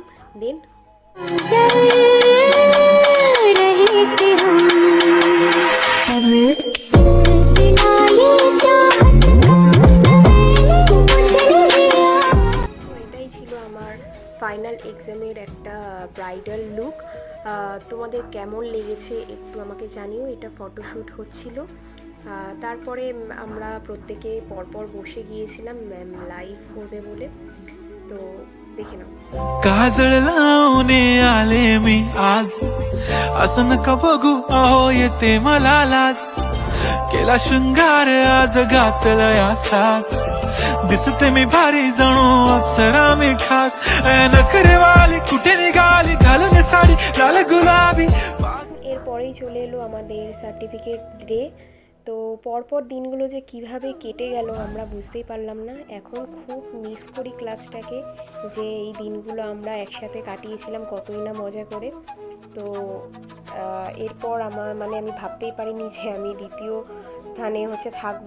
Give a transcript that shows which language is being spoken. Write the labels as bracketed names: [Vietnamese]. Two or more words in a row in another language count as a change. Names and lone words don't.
[English] then final exam [Bangla] একটা [English] bridal look. [Bangla] তোমাদের কেমন লেগেছে একটু আমাকে জানিও। এটা ফটোশ্যুট হচ্ছিল। তারপরে আমরা প্রত্যেকে পরপর বসে গিয়েছিলাম ম্যাম লাইভ করবে বলে। তো দেখে नाव। [Marathi] काजळ लावणे आले मी आज, असं नका बघू अहो येते मला लाज, केला शृंगार आज घातलाय असाच, दिसते मी भारी जणू अप्सरा मी खास, नखरेवाली कुठे निघाली घालून साडी लाल गुलाबी। [Bangla] এরপরেই চলে এলো আমাদের সার্টিফিকেট ডে। তো পরপর দিনগুলো যে কিভাবে কেটে গেল আমরা বুঝতেই পারলাম না। এখন খুব মিস করি ক্লাসটাকে, যে এই দিনগুলো আমরা একসাথে কাটিয়েছিলাম কতই না মজা করে। তো এরপর আমার আমি ভাবতেই পারিনি যে আমি দ্বিতীয় স্থানে থাকবো।